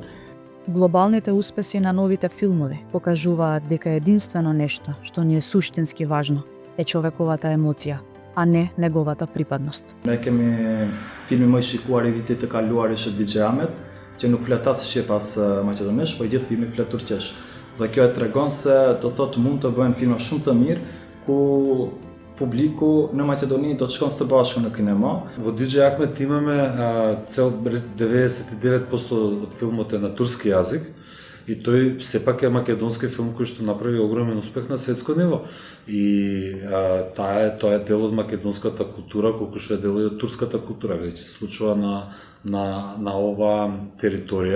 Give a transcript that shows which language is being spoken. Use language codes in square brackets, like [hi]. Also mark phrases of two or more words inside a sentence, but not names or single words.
[mk] Глобалните успеси на новите филмови покажуваат дека единствено нешто што ни е суштински важно е човековата емоција, а не неговата припадност. [sq] Ne kemi filmin më i shikuar i vitit të kaluar ishte DJ Ahmet, që nuk flet as shqip as maqedonisht, por gjithë filmi flet turqisht. Dhe kjo e tregon se do thotë mund të bëhen filma shumë të mirë ku publiku në Maqedoni do të shkon së bashku në kinema. [mk] Во DJ Ahmet имаме цел 99% од филмот е на турски јазик и тој сепак е македонски филм кој што направи огромен успех на светско ниво. И тоа е дел од македонската култура, колку што е дел од турската култура, веќе се случува на ова територија.